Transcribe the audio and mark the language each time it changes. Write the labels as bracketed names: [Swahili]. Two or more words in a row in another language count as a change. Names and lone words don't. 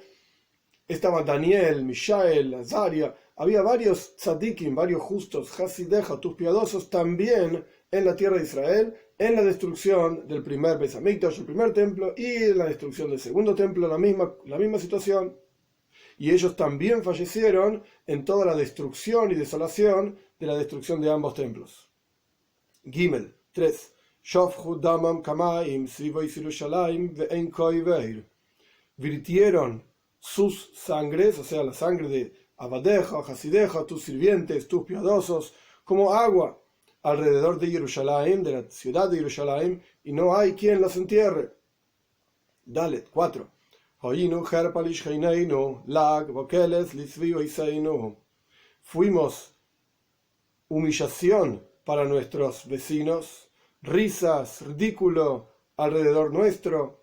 [Spanish] Estaba Daniel, Mishael, Azaria, había varios tzadikim, varios justos, hasidejo, tus piadosos también en la tierra de Israel, en la destrucción del primer [Hebrew] בית המקדש, [Spanish] el primer templo, y en la destrucción del segundo templo, la misma situación. Y ellos también fallecieron en toda la destrucción y desolación de la destrucción de ambos templos. Gimel 3. [Hebrew] שפכו דמם כמים סביבות ירושלם ואין קובר. [Spanish] Virtieron sus sangres, o sea, la sangre de [Hebrew] עבדיך, חסידיך, [Spanish] tus sirvientes, tus piadosos, como agua alrededor de Jerusalén, de la ciudad de Jerusalén, y no hay quien los entierre. Dale, 4. Fuimos humillación para nuestros vecinos, risas, ridículo alrededor nuestro.